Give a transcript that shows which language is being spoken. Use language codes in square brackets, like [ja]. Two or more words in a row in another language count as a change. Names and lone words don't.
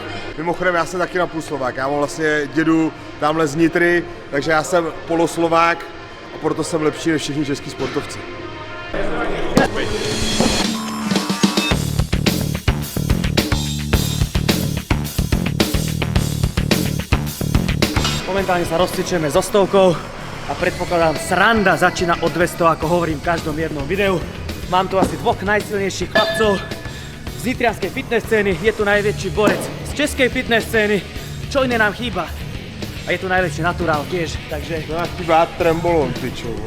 [cs] Mimochodem, já jsem taky na půl Slovák, já mám vlastně dědu tamhle z Nitry, takže já jsem poloslovák a proto jsem lepší než všichni český sportovci. [sk] Momentálne sa rozcvičujeme so stovkou a predpokladám, sranda začína od 200, ako hovorím v každom jednom videu. Mám tu asi dvoch najsilnejších chlapcov z nitrianskej fitness scény, je tu najväčší borec z českej fitness scény, čo iné nám chýba. A je tu najväčší naturál tiež, takže... To nám chýba trembolon, ty čo, vole.